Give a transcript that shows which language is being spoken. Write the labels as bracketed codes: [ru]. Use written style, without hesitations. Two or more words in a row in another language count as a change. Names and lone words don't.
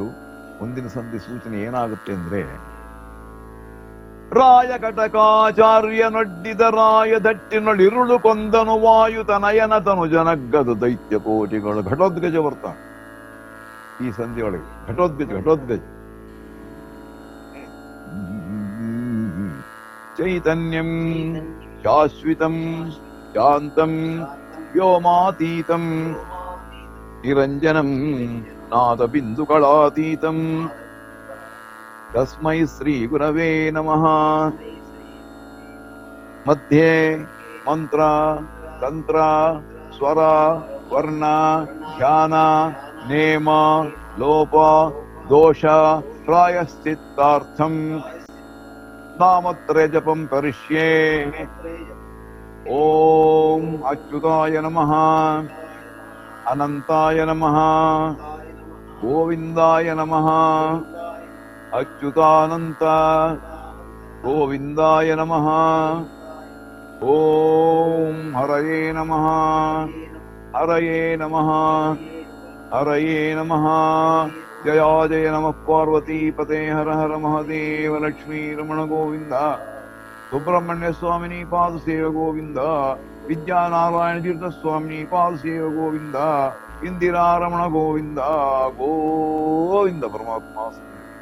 [kn] ಮುಂದಿನ ಸಂಧಿ ಸೂಚನೆ ಏನಾಗುತ್ತೆ ಅಂದ್ರೆ, ರಾಯ ಕಟಕಾಚಾರ್ಯ ನೊಡ್ಡಿದ ರಾಯ ದಟ್ಟಿನೊಳಿರುಳು ಕೊಂದನು ವಾಯುತ ನಯನ ತನು ಜನಗದು ದೈತ್ಯ ಕೋಟಿಗಳು. ಘಟೋದ್ಗಜ ಬರ್ತಾನೆ ಈ ಸಂಧಿಯೊಳಗೆ. [sa] ಘಟೋದ್ಗಜ ಚೈತನ್ಯಂ ಶಾಶ್ವಿತಂ ಶಾಂತಂ ವ್ಯೋಮಾತೀತಂ ನಿರಂಜನಂ ನಾದ ಬಿಂದುಗಳಾತೀತಂ ತಸ್ಮೈ ಶ್ರೀ ಗುರವೇ ನಮಃ. ಮಧ್ಯೆ ಮಂತ್ರ ತಂತ್ರ ಸ್ವರ ವರ್ಣ ಧ್ಯಾನ ನೇಮ ಲೋಪ ದೋಷ ಪ್ರಾಯಶ್ಚಿತ್ತಾರ್ಥಂ ನಾಮತ್ರಯ ಜಪಂ ಕರಿಷ್ಯೇ. ಓಂ ಅಚ್ಯುತಾಯ ನಮಃ, ಅನಂತಾಯ ನಮಃ, ಗೋವಿಂದಾಯ ನಮಃ, ಅಚ್ಯುತಾನಂತ ಗೋವಿಂದಾಯ ನಮಃ. ಓಂ ಹರಯೇ ನಮಃ, ಹರಯೇ ನಮಃ, ಹರಯೇ ನಮಃ. ಜಯ ಜಯ ನಮಃ ಪಾರ್ವತಿ ಪತೆ. ಹರ ಹರ ಮಹಾದೇವ. ಲಕ್ಷ್ಮೀ ರಮಣ ಗೋವಿಂದ. ಸುಬ್ರಹ್ಮಣ್ಯ ಸ್ವಾಮಿನಿ ಪಾದ ಸೇವ ಗೋವಿಂದ. ವಿದ್ಯಾನಾರಾಯಣ ತೀರ್ಥ ಸ್ವಾಮಿನಿ ಪಾದ ಸೇವ ಗೋವಿಂದ. ಇಂದಿರಾ ರಮಣ ಗೋವಿಂದ. ಗೋವಿಂದ ಪರಮಾತ್ಮ.